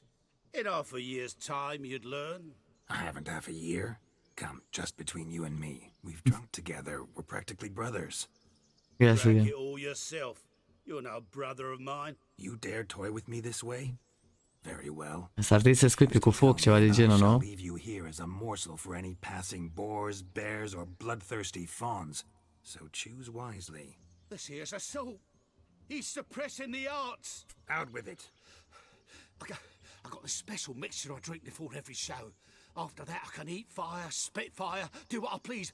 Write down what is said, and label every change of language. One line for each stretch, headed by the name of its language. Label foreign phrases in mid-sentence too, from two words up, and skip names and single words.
English: In half a year's time, you'd learn. I haven't half a year. Come, just between you and me. We've drunk together. We're practically brothers. Yes, Drag it all yourself. You're no brother of mine. You dare toy with me this way? Very well.
Romanian: S-ar trebui să scripi cu foc, ceva de genul, nu?
English: Leave you here as a morsel for any passing boars, bears, or bloodthirsty fawns. So choose wisely. This here's assault. He's suppressing the arts. Out with it. I got a special mixture I drink before every show. After that, I can eat fire, spit fire, do what I please.